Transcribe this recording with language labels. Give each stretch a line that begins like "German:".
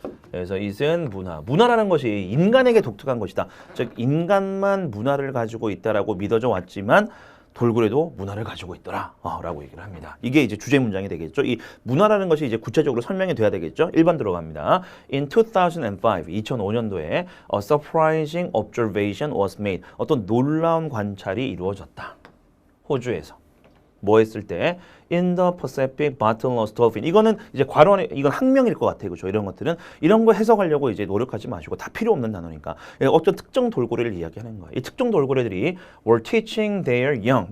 Korean: 그래서 it은 문화라는 것이 인간에게 독특한 것이다. 즉 인간만 문화를 가지고 있다라고 믿어져 왔지만 돌고래도 문화를 가지고 있더라 라고 얘기를 합니다. 이게 이제 주제 문장이 되겠죠. 이 문화라는 것이 이제 구체적으로 설명이 돼야 되겠죠. 1번 들어갑니다.
English: In 2005년도에 a surprising observation was made.
Korean: 어떤 놀라운 관찰이 이루어졌다. 호주에서. 뭐 했을 때?
English: In the Pacific bottlenose dolphin.
Korean: 이거는 이제 괄호안에 이건 학명일 것 같아요. 그렇죠? 이런 것들은 이런 거 해석하려고 이제 노력하지 마시고 다 필요 없는 단어니까. 어떤 특정 돌고래를 이야기하는 거예요. 이 특정 돌고래들이
English: were teaching their young.